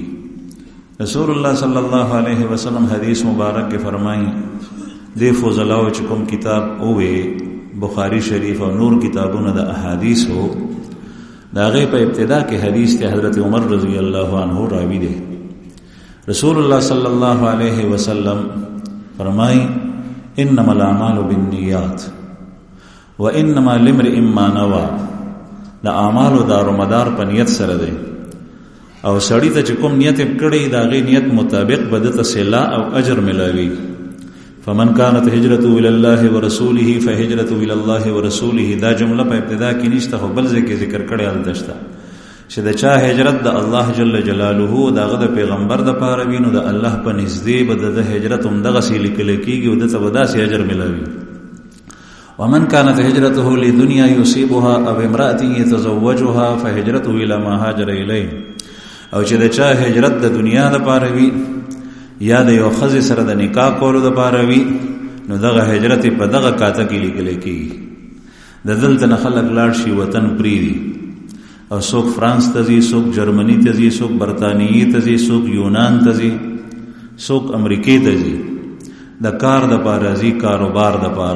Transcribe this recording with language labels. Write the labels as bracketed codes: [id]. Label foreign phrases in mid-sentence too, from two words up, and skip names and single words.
[ps] رسول الله [ar] صلی الله علیه وسلم [ps] حدیث مبارک کې فرمایي دی فضلاو چې کوم کتاب اوه بخاری شریف او نور کتابونه د احادیث هو دا غي په ابتدا کې حدیث ته حضرت عمر [ar] رضی الله عنه [ps] راوی دی. [ar] رسول الله صلی الله علیه وسلم فرمای انما الاعمال بالنیات وانما لامرئ ما نوى. [ps] دا اعمال دار مدار په نیت سره دی او سړی ته چې کوم نیت کړي دا غي نیت مطابق بدته صلا او اجر ملاوي. [ar] فمن كانت هجرته الى الله ورسوله فهجرته الى الله ورسوله. [ps] دا جمله په ابتدا کې نشته خو بل ځکه ذکر کړي ال دشته چې دا چا هجرت د الله جل جلاله داغه د پیغمبر د پاره وینو د الله په نږدې بد د هجرت هم دغه سې لیکل کېږي او د تبدا سي اجر ملاوي. [ar] ومن كانت هجرته لدنيا يصيبها او امرأة يتزوجها فهجرته الى ما هاجر اليه. [ps] او چې دا چا هجرت د دنیا د پاره وی یا د یو خزې سره د نکاح کولو د پاره وی نو دغه هجرت په دغه کاته کې لیکل کېږي. د دلته نه خلک لاړ شي وطن پریدي او څوک فرانس ته ځي، څوک جرمني ته ځي، څوک برطانیې ته ځي، څوک یونان ته ځي، څوک امریکې ته ځي د کار د پاره ځي، کاروبار د پاره.